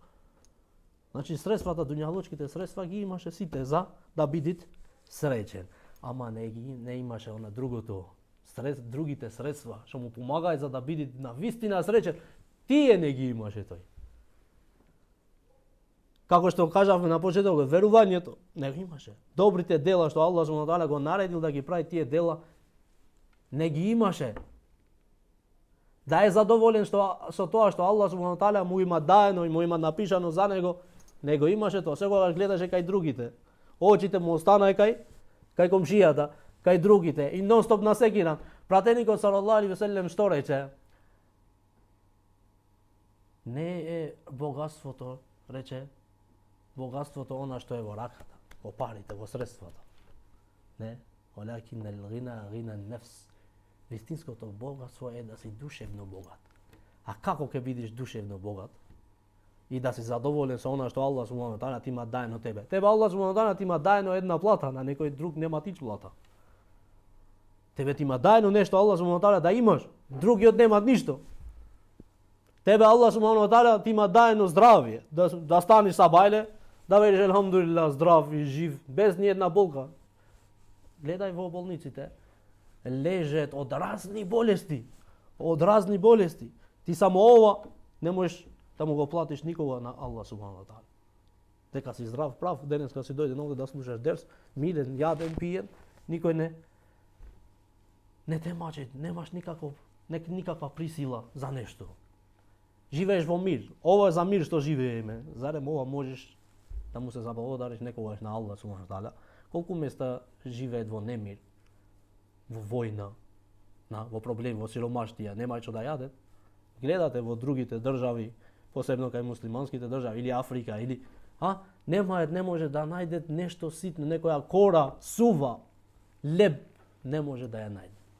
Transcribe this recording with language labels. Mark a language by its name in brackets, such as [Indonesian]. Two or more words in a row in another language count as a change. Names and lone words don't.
[Macedonian] Значи средствата, дуњалочките средства ги имаше сите за да бидит среќен. Ама не имаше она другото, другите средства што му помагаат за да биде на вистина среќен. Тие не ги имаше тој. Како што кажавме на почетокот, верувањето не го имаше. Добрите дела што [Arabic] الله سبحانه تعالى [Macedonian] го наредил да ги прави тие дела, не ги имаше. Да е задоволен со тоа што [Arabic] الله سبحانه تعالى [Macedonian] му има даено и му има напишано за него, не го имаше тоа. Секогаш гледаше кај другите. Очите му останаа кај комшијата, кај другите и нонстоп насекинан. Пратеникот [Arabic] صلى الله عليه وسلم [Macedonian] што рече? Не е богатството, рече, богатството она што е во раката, во парите, во средствата. [Arabic] Не, ولكن الغنى غنى النفس. [Macedonian] Вистинското богатство е да си душевно богат. А како ќе бидеш душевно богат? И да си задоволен со она што [Arabic] الله سبحانه تعالى [Macedonian] ти има даено тебе. Тебе [Arabic] الله سبحانه تعالى [Macedonian] ти има даено една плата, на некој друг нема тич плата. Тебе ти има даено нешто [Arabic] الله سبحانه تعالى [Macedonian] да имаш, другиот немат ништо. Тебе [Arabic] الله سبحانه تعالى [Macedonian] ти има даено здравје, да станеш сабајле, да велиш елхамдулилlah здрав и жив, без ни една болка. Гледај во болниците, лежат од разни болести. Ти само ова не можеш да му го платиш никога на [Arabic] الله سبحانه تعالى. [Macedonian] Дека си здрав, прав, денеска си дојден овде да слушаш дерс, мирен, јаден, пиен, никој не те мачи, немаш никаква присила за нешто. Живееш во мир. Ова е за мир што живееме. Зарем ова можеш да му се заблагодариш некогаш на [Arabic] الله سبحانه تعالى? [Macedonian] Колку места живеат во немир, во војна, во проблеми, во сиромаштија, нема што да јадат? Гледате во другите држави, посебно кај муслиманските држави или Африка или не може да најдет нешто ситно, некоја кора, сува, леб не може да ја најде.